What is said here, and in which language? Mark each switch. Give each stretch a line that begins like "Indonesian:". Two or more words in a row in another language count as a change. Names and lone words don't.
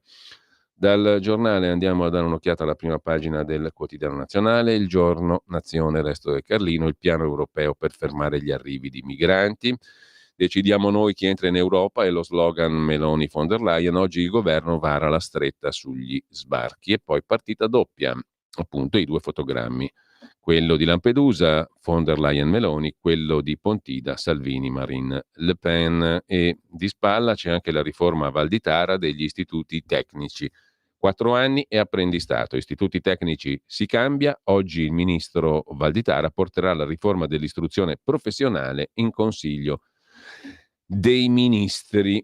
Italian: Dal giornale andiamo a dare un'occhiata alla prima pagina del Quotidiano Nazionale, Il Giorno, Nazione, Resto del Carlino, il piano europeo per fermare gli arrivi di migranti. Decidiamo noi chi entra in Europa è lo slogan Meloni-von der Leyen. Oggi il governo vara la stretta sugli sbarchi e poi partita doppia, appunto i 2 fotogrammi. Quello di Lampedusa, von der Leyen-Meloni, quello di Pontida, Salvini-Marine Le Pen, e di spalla c'è anche la riforma Valditara degli istituti tecnici. 4 anni e apprendistato. Istituti tecnici si cambia. Oggi il ministro Valditara porterà la riforma dell'istruzione professionale in Consiglio dei Ministri.